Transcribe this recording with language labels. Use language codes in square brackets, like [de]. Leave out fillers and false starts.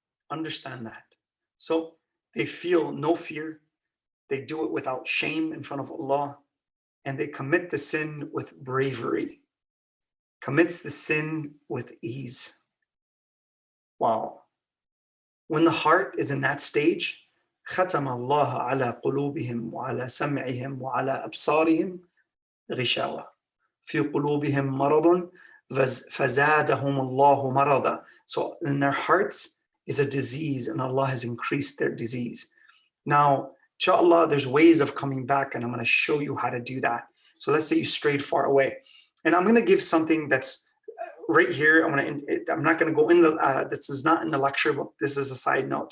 [en] Understand that. So they feel no fear, they do it without shame in front of Allah, and they commit the sin with bravery, commits the sin with ease. Wow. When the heart is in that stage, [ar] ختم الله على قلوبهم وعلى سمعهم وعلى أبصارهم غشاوة في قلوبهم مرض فزادهم الله مرضا. [en] So in their hearts is a disease, and Allah has increased their disease. Now, inshallah, there's ways of coming back, and I'm going to show you how to do that. So let's say you strayed far away, and I'm going to give something that's right here. I'm not going to go in this is not in the lecture, but this is a side note.